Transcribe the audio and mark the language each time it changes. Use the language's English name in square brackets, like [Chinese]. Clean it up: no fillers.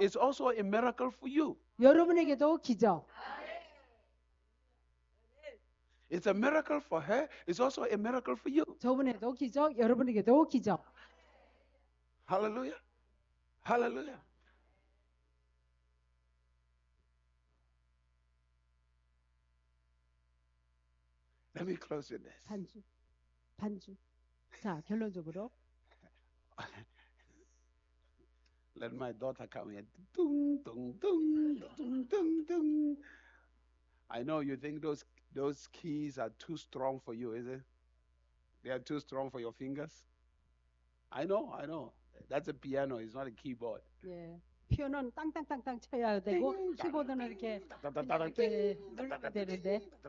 [English] It's also a miracle for you. [Korean] 여러분에게도 기적. [English] It's a miracle for her. It's also a miracle for you. [Korean] 저분에게도 기적, 여러분에게도 기적. [English] Hallelujah. Hallelujah. Let me close with this. [Korean] 반주. 자, 결론적으로 [English] Let my daughter come here. Dung, dung, dung, dung, dung, dung. I know you think those keys are too strong for you, is it? They are too strong for your fingers. I know. That's a piano. It's not a keyboard. [Korean] 예. 피아노는 땅땅땅땅 쳐야 되고 키보드는 이렇게 눌러야 되는데.